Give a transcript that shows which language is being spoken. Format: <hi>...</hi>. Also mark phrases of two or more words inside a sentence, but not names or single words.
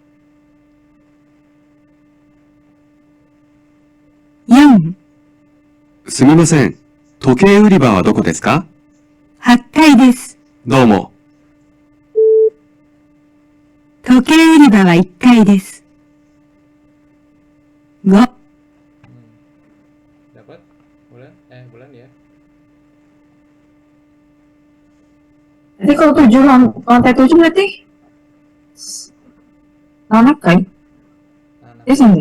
<ja>4、すみません。時計売り場はどこですか？ 8階です。どうも。時計売り場は1階です。5、</ja> <id>Hmm. Dapat? Bulan? Bulan ya. Jadi kalau lantai 7 berarti Nanakai? Iya Sensei.</id>